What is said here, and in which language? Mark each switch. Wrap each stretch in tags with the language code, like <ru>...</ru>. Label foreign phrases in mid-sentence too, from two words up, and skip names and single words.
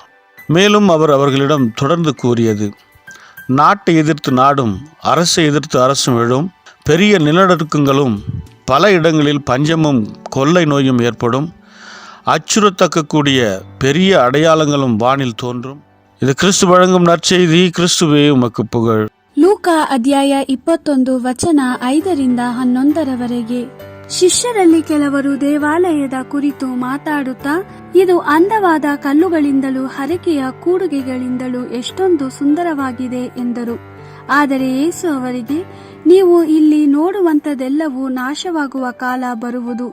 <ta>மேலும் அவர் அவர்களிடம் தொடர்ந்து கூறியது, நாட்டை எதிர்த்து நாடும் அரசை எதிர்த்து அரசும் எழும், பெரிய நிலநடுக்கங்களும் பல இடங்களில் பஞ்சமும் கொள்ளை நோயும் ஏற்படும், அச்சுறுத்தக்கூடிய பெரிய அடையாளங்களும் வானில் தோன்றும். இது கிறிஸ்து வழங்கும் நற்செய்தி. கிறிஸ்துவே உமக்கு புகழ்.</ta> <kn>ಲೂಕಾ ಅಧ್ಯಾಯ 21 ವಚನ 5-11. ಶಿಷ್ಯರಲ್ಲಿ ಕೆಲವರು ದೇವಾಲಯದ ಕುರಿತು ಮಾತಾಡುತ್ತಾ, ಇದು ಅಂದವಾದ ಕಲ್ಲುಗಳಿಂದಲೂ ಹರಕೆಯ ಕೂಡುಗೆಗಳಿಂದಲೂ ಎಷ್ಟೊಂದು ಸುಂದರವಾಗಿದೆ ಎಂದರು. ಆದರೆ ಯೇಸು ಅವರಿಗೆ, ನೀವು ಇಲ್ಲಿ ನೋಡುವಂತದೆಲ್ಲವೂ ನಾಶವಾಗುವ ಕಾಲ ಬರುವುದು.</kn>